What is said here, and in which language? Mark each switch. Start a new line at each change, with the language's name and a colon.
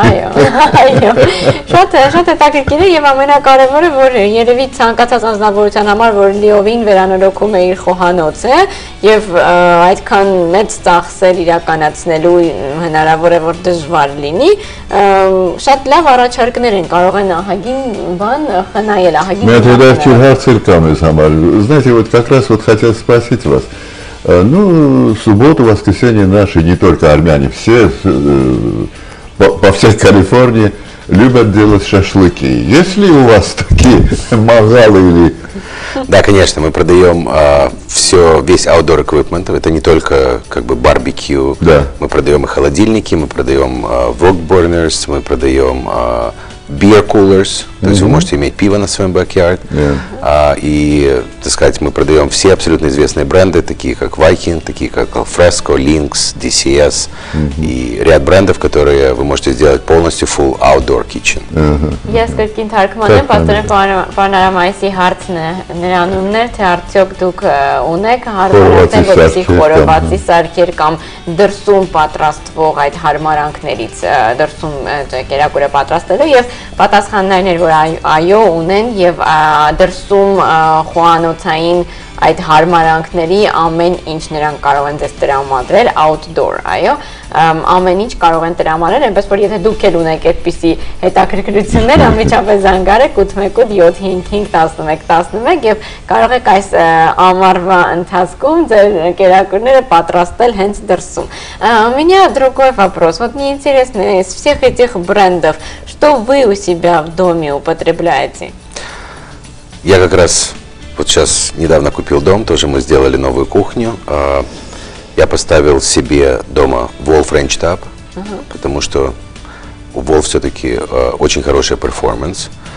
Armenian: Այո։ Շատ հետաքրքիր է եւ ամենակարևորը, որ երևի ցանկացած անձնավորության համար, որ լիովին վերանորոգում է իր խոհանոցը եւ այդքան մեծ ծախսեր իրականացնելու հնարավոր է որ դժվար լինի, շատ լավ առաջարկներ են կարող են ահագին бан խնայել, ահագին։
Russian: Мне это харцер камер самар. Знаете, вот как раз вот хотел спросить вас. Ну, субботу, воскресенье наши, не только армяне, все по всей Калифорнии любят делать шашлыки. Есть ли у вас такие мангалы или... Да, конечно, мы продаем весь outdoor equipment. Это не только как бы барбекю. Да. Мы продаем и холодильники, мы продаем wok burners, мы продаем beer coolers, то есть вы можете иметь пиво на своем backyard. И, так сказать, мы продаем все абсолютно известные бренды, такие как Viking, такие как Alfresco, Lynx, DCS и ряд брендов, которые вы можете сделать полностью
English: full outdoor kitchen.
Armenian: Ես կրկին թարգմանեմ, պաստորեն պարնարամայիսի հարցն է նրան ուններ, թե արդյոք դուք ունեք հարմարանքներ, որպեսզի խորովածի սարքեր կամ դրսում պատրաստվող այդ հարմարանքներից դրսում կերակուրը պատրաստելու եւ պատասխաններն էր, որ այո ունեն եւ դրսում խոհանոցային այդ հարմարանքների ամեն ինչ նրանք կարող են ձեզ տրամադրել outdoor, այո, ամեն ինչ կարող են տրամադրել, այնպես որ եթե դուք էլ ունեք այդպիսի հետաքրքրություններ, անմիջապես զանգարեք 818-555-1111 եւ կարող եք այս ամառվա ընթացքում ձեր կերակուրները պատրաստել հենց դրսում։
Russian: Меня другой вопрос. Вот мне интересно, из всех этих брендов, что вы у себя в доме употребляете? Я как раз вот сейчас недавно купил дом, тоже мы сделали новую кухню. Я поставил себе дома Wolf Range Tab, потому что у Wolf все-таки очень хороший перформанс.